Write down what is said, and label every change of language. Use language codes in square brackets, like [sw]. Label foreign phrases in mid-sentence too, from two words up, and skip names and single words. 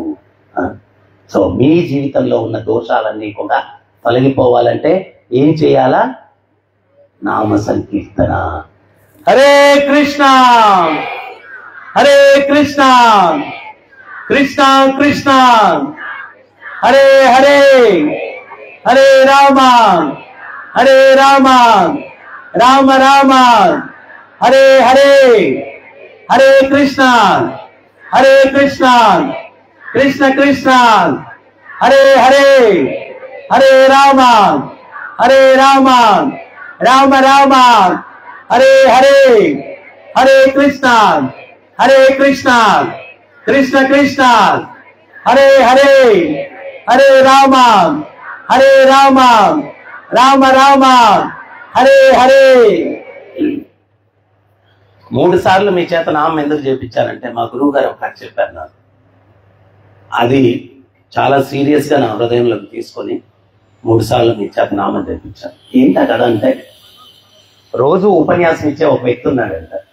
[te] సో మీ జీవితంలో ఉన్న దోషాలన్నీ కూడా తొలగిపోవాలంటే ఏం చేయాలా? నామ సంకీర్తన. [sa] హరే కృష్ణ హరే కృష్ణ కృష్ణ కృష్ణ హరే హరే హరే రామ హరే రామ రామ రామ హరే హరే హరే కృష్ణ హరే కృష్ణ కృష్ణ కృష్ణ హరే హరే హరే రామ హరే రామ రామ రామ హరే హరే హరే కృష్ణ హరే కృష్ణ కృష్ణ కృష్ణ హరే హరే హరే రామ హరే రామ రామ రామ హరే హరే. [te] 3 సార్లు మీ చేత నామం ఎందుకు చేయించానంటే మా గురువు గారు ఒకటి చెప్పారు నాకు. అది చాలా సీరియస్గా నా హృదయంలోకి తీసుకొని 3 సార్లు మీ చేత నామం చేయించాను. ఏంటా కదా అంటే, రోజు ఉపన్యాసం ఇచ్చే ఒక వ్యక్తి ఉన్నాడంట.